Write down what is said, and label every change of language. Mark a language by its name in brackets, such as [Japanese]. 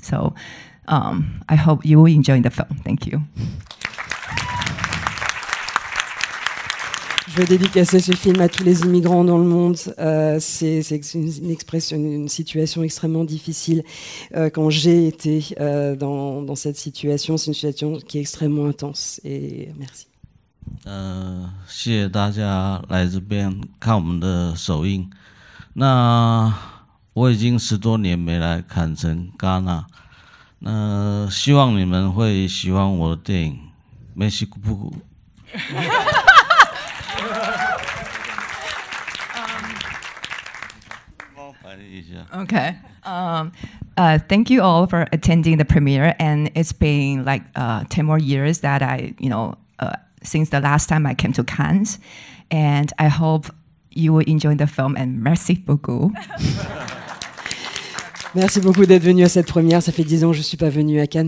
[English] So I hope you will enjoy the film. Thank you. [French] Je veux dédicacer ce film à tous les immigrants dans le monde. C'est une situation extrêmement difficile. Quand j'ai été dans cette situation, c'est une situation qui est extrêmement intense. Et merci. [Chinese] 谢谢大家来这边看我们的首映。那我已经10多年没来坎城戛纳，那希望你们会喜欢我的电影。 [French] Merci beaucoup。 [English] Okay. Thank you all for attending the premiere, and it's been like 10 more years that since the last time I came to Cannes, and I hope you will enjoy the film, and [French] merci beaucoup. Merci beaucoup d'être venu à cette première. Ça fait 10 ans que je ne suis pas venue à Cannes.